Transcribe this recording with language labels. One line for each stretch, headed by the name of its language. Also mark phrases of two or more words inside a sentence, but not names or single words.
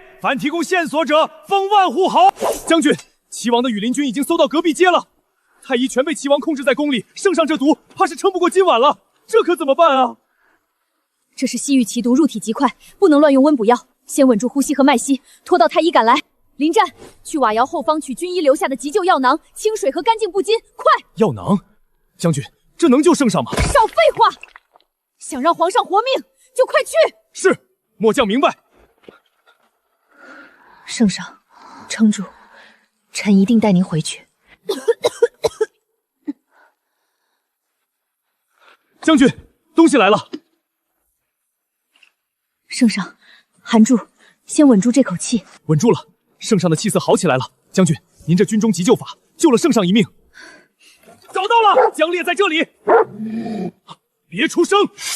Chinese: 凡提供線索者，封萬戶侯。將軍，齊王的羽林軍已經搜到隔壁街了，太醫全被齊王控制在宮裡，聖上這毒怕是撐不過今晚了，這可怎麼辦啊？這是西域奇毒，入體極快，不能亂用溫補藥，先穩住呼吸和脈息，拖到太医趕來。临戰，去瓦窑後方取军医留下的急救药囊、清水和干净布巾，快！药囊，将軍，这能救圣上吗？少废话！想让皇上活命，就快去！是，末将明白。圣上，撑住，臣一定带您回去。将軍，東西來了。聖上，含住，先穩住這口氣。穩住了，聖上的氣色好起來了。將軍，您這軍中急救法救了聖上一命。找到了，江烈在這裡。別出聲。